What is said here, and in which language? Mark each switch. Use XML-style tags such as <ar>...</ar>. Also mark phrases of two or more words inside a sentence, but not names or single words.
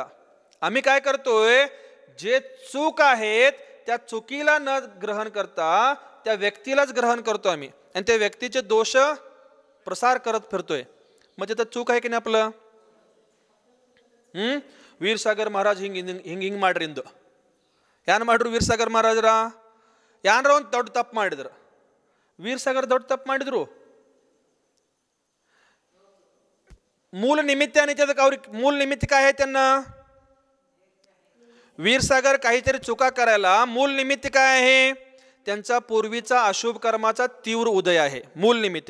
<mr>आम्ही काय करतोय? जे चूक आहेत त्या चुकीला न ग्रहण करता त्या व्यक्तीलाच ग्रहण करतो आम्ही आणि त्या व्यक्तीचे दोष प्रसार करत फिरतोय. मग तिथं चूक आहे की नाही आपलं?</mr> <kn>वीरसागर महाराज ಹಿಂಗ್ ಮಾಡ್ರಿಂದು ಯಾನ್ ಮಾಡ್ರು? ವೀರಸಾಗರ್ ಮಹಾರಾಜರ ಯಾನ್ರ ಒಂದು ದೊಡ್ಡ ತಪ್ಪು ಮಾಡಿದ್ರು. ವೀರಸಾಗರ್ ದೊಡ್ಡ ತಪ್ಪು ಮಾಡಿದ್ರು.</kn> <mr>मूल निमित्त आणि त्याचं मूल निमित्त काय आहे? त्यांना वीरसागर काहीतरी चुका करायला मूल निमित्त काय आहे? त्यांचा पूर्वीचा अशुभ कर्माचा तीव्र उदय आहे मूल निमित्त.</mr>